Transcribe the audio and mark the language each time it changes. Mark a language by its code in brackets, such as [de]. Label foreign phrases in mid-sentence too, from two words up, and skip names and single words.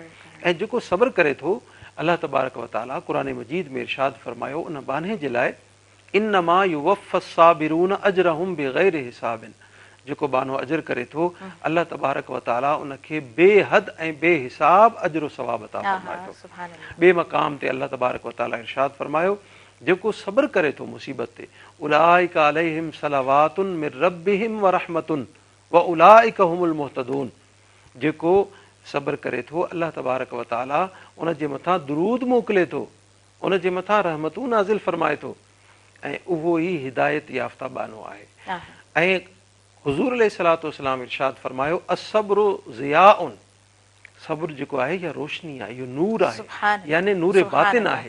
[sd] ऐं जेको सब्र करे थो, अलाह [ar] تبارك وتعالى [sd] क़ुरान मजीद में इरशाद फरमायो उन बाने जे लाइ, [ar] إنما يوفى الصابرون أجرهم بغير حساب, [sd] जेको बानो अजर करे थो अलाह [ar] تبارك وتعالى [sd] उनखे बेहद ऐं बेहिसाब अजर सवाब अता फरमाए थो। ॿिए मक़ाम ते अलाह [ar] تبارك وتعالى [sd] इरशाद फरमायो, जेको सब्र करे थो मुसीबत ते, [ar] أولئك عليهم صلوات من ربهم ورحمة وأولئك هم المهتدون, [sd] जेको सब्र करे थो अलाह [ar] تبارك وتعالى [sd] उन जे मथां दुरूद मोकिले थो, उन जे मथां रहमतूं नाज़िल फरमाए थो, ऐं उहो ई हिदायत याफ़्ता बानो आहे। ऐं हुज़ूर [ar] عليه الصلاة والسلام [sd] इरशाद फरमायो, [ar] الصبر ضياء, [sd] सब्र जेको आहे इहा रोशनी आहे, इहो नूर आहे, यानी नूर बातिन आहे।